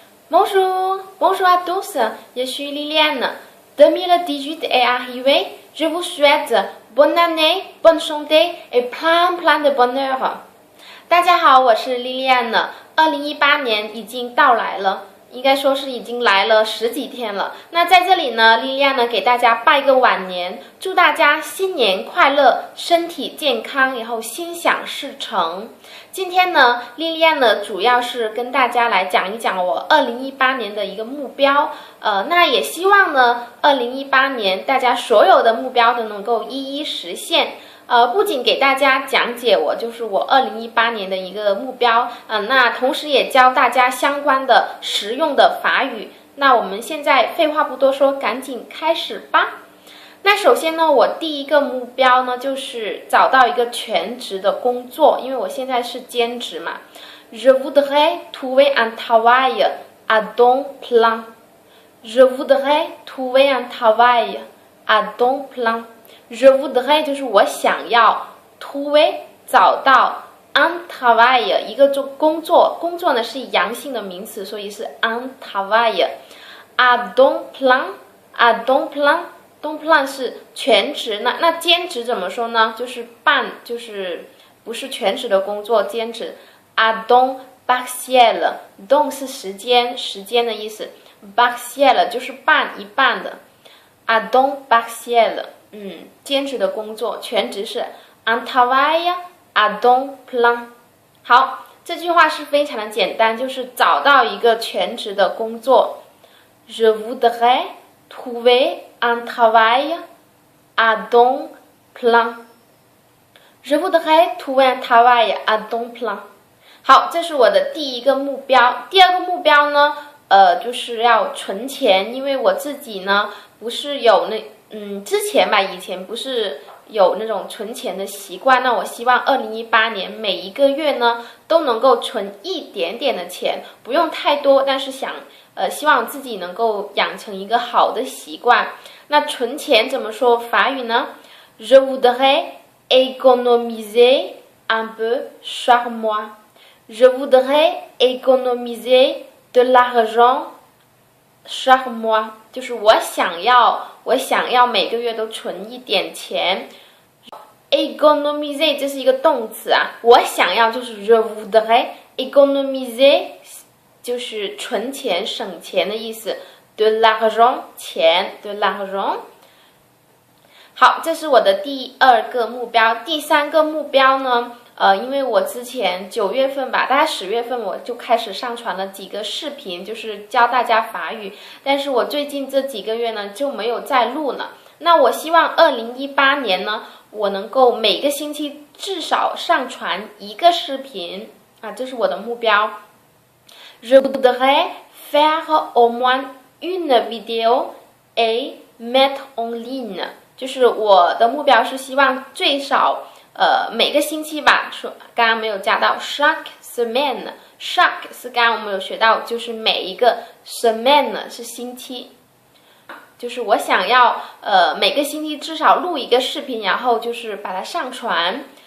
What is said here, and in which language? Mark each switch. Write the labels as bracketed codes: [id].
[fr] Bonjour, bonjour à tous, je suis Liliane. 2018 est arrivé, je vous souhaite bonne année, bonne santé et plein de bonheur. [zh] 大家好，我是 Liliane。2018年已经到来了，应该说是已经来了10几天了。那在这里呢，Liliane给大家拜个晚年，祝大家新年快乐，身体健康，然后心想事成。今天呢，Liliane主要是跟大家来讲一讲我2018年的一个目标。那也希望呢，2018年大家所有的目标都能够一一实现。不仅给大家讲解我2018年的一个目标，那同时也教大家相关的实用的法语。那我们现在废话不多说，赶紧开始吧。那首先呢，我第一个目标呢就是找到一个全职的工作，因为我现在是兼职嘛。 [fr] Je voudrais trouver un travail à temps plein. Je voudrais trouver un travail à temps plein. Je voudrais [zh] 就是我想要 trouver 找到 [fr] un travail [zh] 一个工作，工作呢是阳性的名词，所以是 [fr] un travail à temps plein [zh] à [fr] temps plein。 [zh] temps plein 是全职，那兼职怎么说呢？就是就是不是全职的工作，兼职 [fr] à temps partiel。 [zh] temps 是时间的意思 ，partiel 就是一半的 [fr] à temps partiel。 [zh] 兼职的工作，全职是 [fr] un travail à temps plein。 [zh] 好，这句话是非常的简单，就是找到一个全职的工作。 [fr] Je voudrais trouver un travail à temps plein. Je voudrais trouver un travail à temps plein. [zh] 好，这是我的第一个目标。第二个目标呢，就是要存钱，因为我自己呢不是有之前吧，以前不是有那种存钱的习惯，那我希望2018年每一个月呢都能够存一点点的钱，不用太多，但是希望自己能够养成一个好的习惯。那存钱怎么说法语呢？ [fr] Je voudrais économiser un peu chaque mois. Je voudrais économiser de l'argent chaque mois. [zh] 就是我想要每个月都存一点钱。 économiser 这是一个动词啊，我想要就是 [fr] je voudrais économiser [zh] 就是存钱省钱的意思 [fr] de l'argent [zh] 钱 de l'argent。好，这是我的第二个目标。第三个目标呢，因为我之前9月份吧，大概10月份我就开始上传了几个视频，就是教大家法语，但是我最近这几个月呢就没有再录了。那我希望2018年呢，我能够每个星期至少上传一个视频啊，这是我的目标。 [fr] Je voudrais faire au moins une vidéo et mettre en ligne。 [zh] 就是我的目标是希望最少每个星期吧，说刚刚没有加到 [fr] chaque semaine， [zh] chaque 是刚刚我们有学到，就是每一个 semaine 是星期，就是我想要每个星期至少录一个视频，然后就是把它上传。